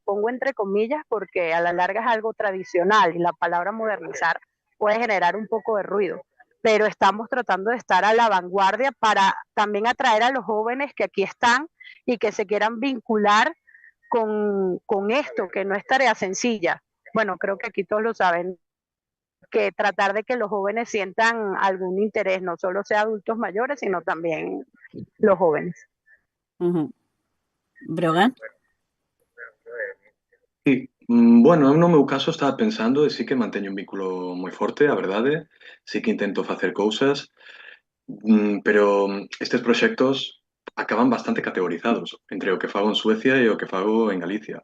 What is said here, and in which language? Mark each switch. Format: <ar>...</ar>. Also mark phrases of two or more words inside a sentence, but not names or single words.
<es>Pongo entre comillas porque a la larga es algo tradicional y la palabra modernizar puede generar un poco de ruido, pero estamos tratando de estar a la vanguardia para también atraer a los jóvenes que aquí están y que se quieran vincular con esto, que no es tarea sencilla. Bueno, creo que aquí todos lo saben, que tratar de que los jóvenes sientan algún interés, no solo sea adultos mayores, sino también los jóvenes. Breogán?</es> <gl>Sí, bueno, eu no meu caso estaba pensando e sí que manteño un vínculo moi forte, a verdade, sí que intento facer cousas, pero estes proxectos acaban bastante categorizados entre o que fago en Suecia e o que fago en Galicia.</gl>